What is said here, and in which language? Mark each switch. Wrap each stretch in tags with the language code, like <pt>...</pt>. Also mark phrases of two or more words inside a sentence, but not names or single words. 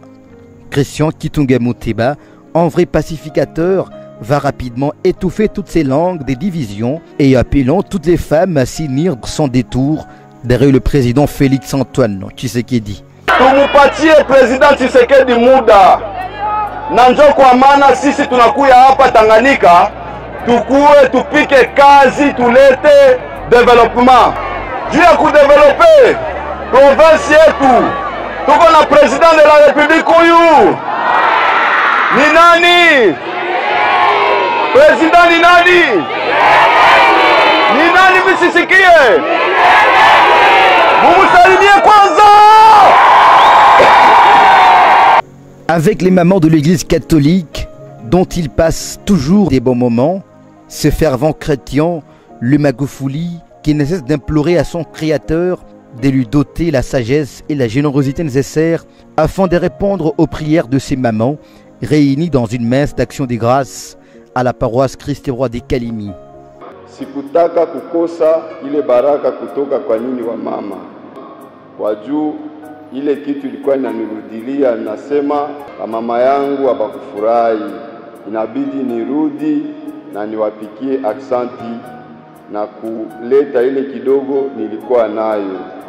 <fr>Christian Kitungwa Muteba, en vrai pacificateur, va rapidement étouffer toutes ces langues des divisions et appelant toutes les femmes à s'unir sans détour derrière le président Félix-Antoine Tshisekedi.</fr> <sw>Tumupatie président Tshisekedi muda. Na njoo kwa maana sisi tunakuya hapa Tanganyika tukue tupike kazi tulete development. Juu ya kudevelope province yetu tuko na</sw> <fr>president de la République</fr> <sw>huyu. Ni nani? President ni nani? Ni nani msisikie? Mumusalimie kwanza.</sw> <fr>Avec les mamans de l'église catholique, dont il passe toujours des bons moments, ce fervent chrétien, le Magufuli, qui ne cesse d'implorer à son Créateur de lui doter la sagesse et la générosité nécessaires afin de répondre aux prières de ses mamans, réunies dans une messe d'action des grâces à la paroisse Christ-Roi des Calémie.</fr> <sw>Sikutaka kukosa ile baraka kutoka kwa nini wa mama. Kwa juu ile kitu ilikuwa inanirudilia, nasema mama yangu abakufurahi, inabidi nirudi na niwapikie aksanti na kuleta ile kidogo nilikuwa nayo.</sw>